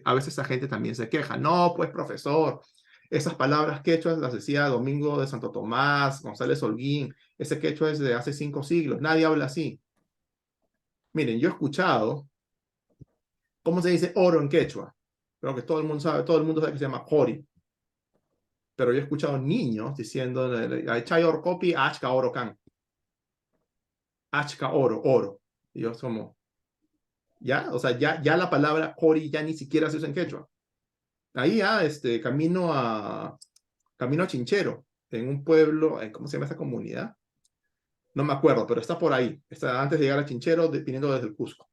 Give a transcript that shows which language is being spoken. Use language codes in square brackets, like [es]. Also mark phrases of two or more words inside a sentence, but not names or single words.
[es] A veces esa gente también se queja, no, pues profesor, esas palabras quechuas las decía Domingo de Santo Tomás, González Holguín, ese quechua es de hace 5 siglos, nadie habla así. Miren, yo he escuchado, ¿cómo se dice oro en quechua? Creo que todo el mundo sabe que se llama jori, pero yo he escuchado niños diciendo, [qu] chay orcopi, achka oro can, achka oro, oro. [es] Y yo como, ¿ya? O sea, ya la palabra Cori ya ni siquiera se usa en quechua. Ahí camino a Chinchero, en un pueblo, ¿cómo se llama esa comunidad? No me acuerdo, pero está por ahí. Está antes de llegar a Chinchero, viniendo desde el Cusco.